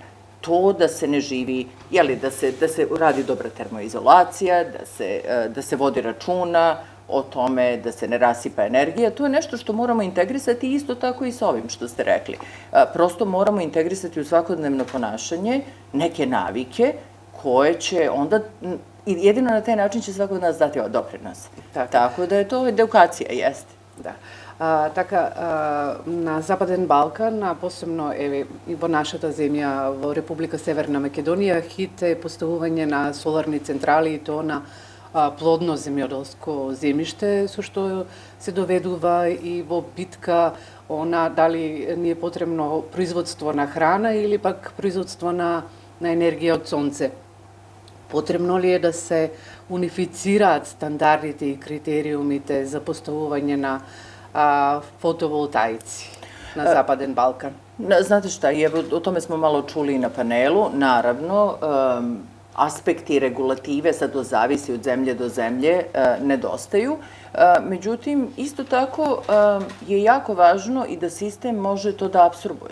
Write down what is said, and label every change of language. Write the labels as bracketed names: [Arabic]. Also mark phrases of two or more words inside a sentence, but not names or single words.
[Serbian] To da se ne živi, da se radi dobra termoizolacija, da se vodi računa o tome da se ne rasipa energija, to je nešto što moramo integrisati isto tako i sa ovim što ste rekli. Prosto moramo integrisati u svakodnevno ponašanje neke navike koje će onda, jedino na taj način će svako od nas dati doprinos. Tako da je to edukacija, jeste. Da. [Macedonian] Така, на Западен Балкан, а посебно и во нашата земја, во Република Северна Македонија, хит е поставување на соларни централи и то на плодно земјоделско земјиште, со што се доведува и во битка дали ни е потребно производство на храна или пак производство на енергија од сонце. Потребно ли е да се унифицираат стандардите и критериумите за поставување на фотоволтаици на Западен Балкан? [Serbian] Znate šta, o tome smo malo čuli i na panelu. Naravno, aspekti regulative, sad to zavisi od zemlje do zemlje, nedostaju. Međutim, isto tako je jako važno i da sistem može to da apsorbuje.